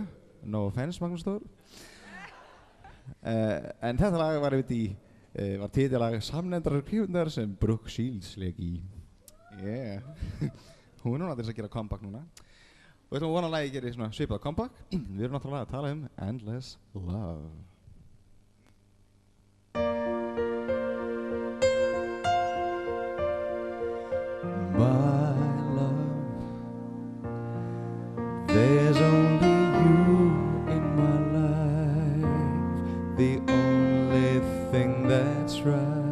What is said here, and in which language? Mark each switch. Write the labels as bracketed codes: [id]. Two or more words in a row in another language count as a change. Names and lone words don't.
[en] No offense, Magnús Þór. [is] En þetta lag var titilag samnefndrar kvikmyndar sem Brooke Shields lék í. Hún er núna til þess að gera comeback núna. Og við ætlum að vona að lagið gerir svona svipað comeback. Við erum náttúrulega að tala Endless Love. [en] My love, there's only you in my life, the only thing that's right.